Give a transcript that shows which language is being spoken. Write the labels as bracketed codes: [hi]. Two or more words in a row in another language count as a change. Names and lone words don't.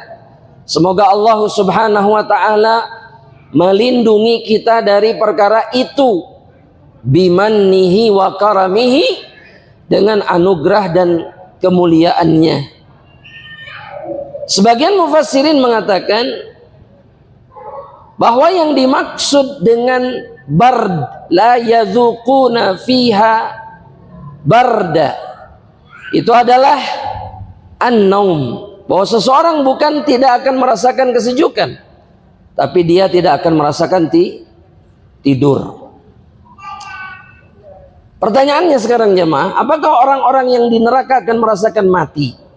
[id] Semoga Allah [ar] سبحانه وتعالى [id] melindungi kita dari perkara itu, [ar] بمنه وكرمه, [id] dengan anugerah dan kemuliaannya. Sebagian mufassirin mengatakan bahwa yang dimaksud dengan bard, [ar] لا يذوقون فيها بردا, [id] itu adalah an-naum, bahwa seseorang bukan tidak akan merasakan kesejukan, tapi dia tidak akan merasakan tidur. Pertanyaannya sekarang jemaah, apakah orang-orang yang di neraka akan merasakan mati?